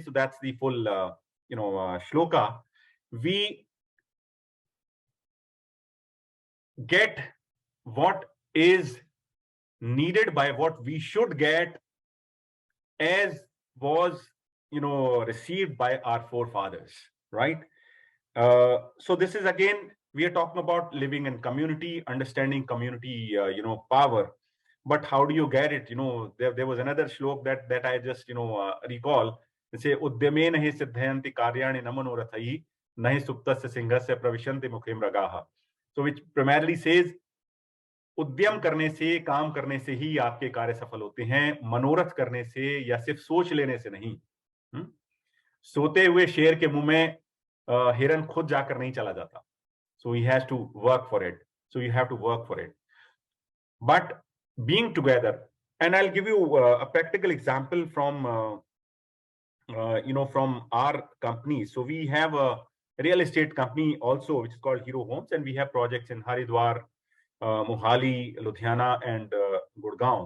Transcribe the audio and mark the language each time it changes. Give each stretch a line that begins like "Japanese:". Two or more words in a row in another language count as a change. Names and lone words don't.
English: So that's the full, shloka. We get what is needed by what we should get, as was received by our forefathers, right? So this is, again, we are talking about living in community, understanding community power. But how do you get it? There was another shlok that I just recall. They say
Sanskrit: उद्यमे नहि सिद्धयन्ति कार्याणि नमनोरथैः नहि सुप्तस्य सिंहस्य प्रविशन्ति मुखिम् रागः.
English: So which primarily says
Hindi: उद्यम करने से, काम करने से ही आपके कार्य सफल होते हैं, मनोरथ करने से या सिर्फ सोच लेने से नहीं। सोते हुए शेर के मुंह में हिरन खुद जाकर नहीं चला जाता।
English: So he has to work for it. So you have to work for it. But being together, and I'll give you a practical example from from our company. So we have a real estate company also, which is called Hero Homes, and we have projects in Haridwar, Mohali, Ludhiana, and Gurgaon.